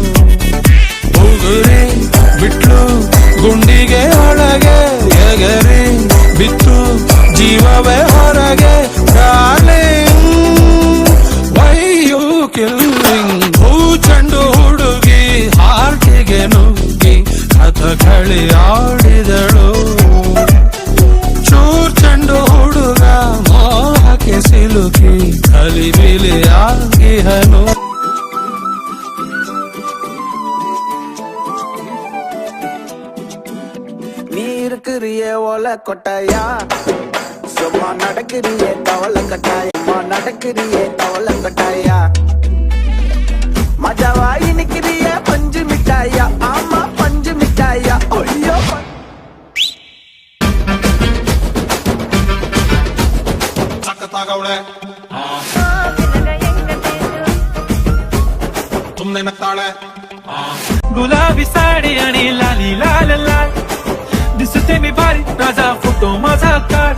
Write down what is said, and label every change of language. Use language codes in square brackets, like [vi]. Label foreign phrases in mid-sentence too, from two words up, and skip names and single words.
[kn] ಉಗುರಿ ಬಿಟ್ಲು ಗುಂಡಿಗೆ ಒಳಗೆ ಎಗರಿ ಬಿತ್ತು ಜೀವವೇ ಹೊರಗೆ [en] darling why you killing [kn] ಹೂ ಚೆಂಡು ಹುಡುಗಿ ಹಾರ್ಟಿಗೆ ನುಗ್ಗಿ ಕಥಕಳಿ ಆಡಿದಳು ಚೂರ್ ಚೆಂಡು ಹುಡುಗ ಮೋಹಕ್ಕೆ ಸಿಲುಕಿ ಕಲಿಬಿಲಿ ಆಗಿಹನು [ta] நீ இருக்கிறிய ஓலை கொட்டாயா சும்மா நடக்கிறியே தவளை கட்டாயம்மா நடக்கிறியே தவளை கட்டாயா மஜாவாயி நிக்கிறிய பஞ்சு மிட்டாயா ஆமா பஞ்சு மிட்டாயா ஐயோ [kn] ಸಖತ್ತಾಗವಳೆ ಸುಮ್ನೆ ನಗ್ತಾಳೆ [mr] गुलाबी साडी आणि लाली लाल लाल दिसते मी भारी राजा फोटो माझा काढ